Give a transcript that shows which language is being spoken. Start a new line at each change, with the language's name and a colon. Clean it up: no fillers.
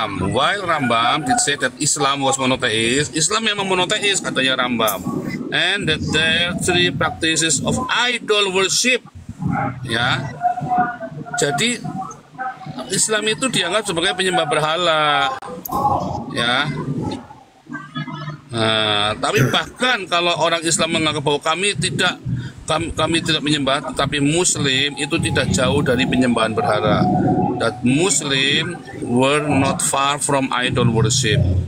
English: While Rambam did say that Islam was monotheist,
Indonesian: Islam memang monotheist katanya Rambam,
English: and that there are 3 practices of idol worship, ya.
Indonesian: Jadi Islam itu dianggap sebagai penyembah berhala, ya. Nah, tapi bahkan kalau orang Islam menganggap bahwa kami tidak menyembah, tetapi Muslim itu tidak jauh dari penyembahan berhala.
English: That Muslim were not far from idol worship.